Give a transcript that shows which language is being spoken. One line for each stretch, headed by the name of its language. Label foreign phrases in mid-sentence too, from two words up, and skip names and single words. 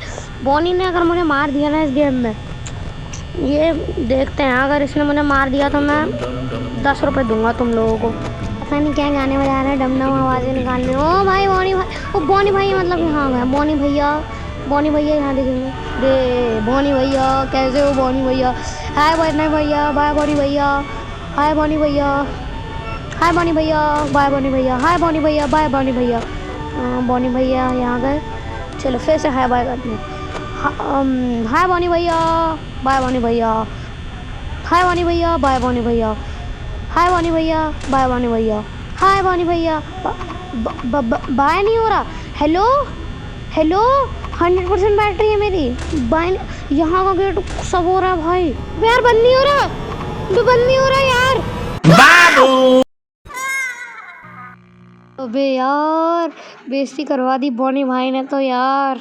Hindi: बॉनी ने अगर मुझे मार दिया ना इस गेम में, ये देखते हैं, अगर इसने मुझे मार दिया तो मैं 10 रुपये दूंगा तुम लोगों को। पता नहीं क्या गाने बजा रहे हैं, डम आवाज़ें निकालने। ओ भाई बॉनी भाई मतलब यहाँ गए। बॉनी भैया यहाँ देखेंगे। दे बॉनी भैया कैसे हो? बॉनी भैया हाय बॉनी भैया, बाय बॉनी भैया, हाय बॉनी भैया, हाय बॉनी भैया, बाय बॉनी भैया, हाय बॉनी भैया, बाय बॉनी भैया। बॉनी भैया यहाँ गए, चलो फिर से हाय बाय करते हैं। हाय बॉनी भैया, बाय बॉनी भैया, हाय बॉनी भैया, बाय बॉनी भैया, हाय बॉनी भैया, बाय बॉनी भैया, हाय बॉनी भैया। बाय नहीं हो रहा। हेलो 100% बैटरी है मेरी। बाय यहाँ का गेट सब हो रहा है भाई। यार बंद नहीं हो रहा यार। बाबू अबे यार बेइज्जती करवा दी बॉनी भाई ने तो यार।